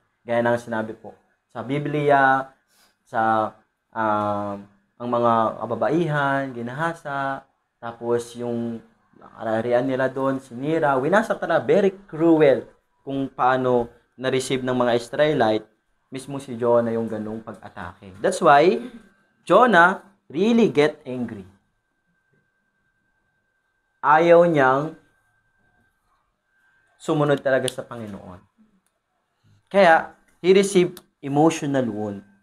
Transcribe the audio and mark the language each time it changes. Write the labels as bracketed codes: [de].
[tl] Gaya ng sinabi po sa Biblia, sa ang mga kababaihan, ginahasa, tapos yung ararian nila doon, sinira, winasak talaga, [en] very cruel [tl] kung paano na-receive ng mga Israelite, mismo si Jonah yung ganung pag-atake. [en] That's why Jonah really get angry. [tl] Ayaw niyang sumunod talaga sa Panginoon. Kaya, [en] he received emotional wound.